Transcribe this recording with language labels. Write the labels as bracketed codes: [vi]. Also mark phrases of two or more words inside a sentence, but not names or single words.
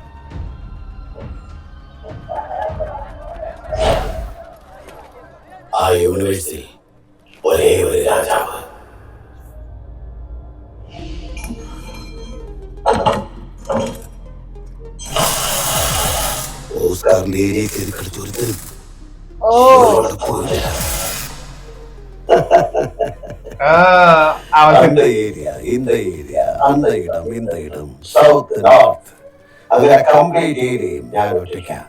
[ml] ആ യൂണിവേഴ്സിൽ ഒരേ ഒരു രാജാവ്. ഓസ്കാറിന്റെ ഏരിയ കയറി കളിച്ച് ഒരുത്തരും [ta] அந்த ஏரியா இந்த ஏரியா அந்த இடம் இந்த இடம் [ml] സൗത്ത് നോർത്ത് അങ്ങനെ കംപ്ലീറ്റ് ഏരിയയും ഞാൻ ഒറ്റയ്ക്കാം.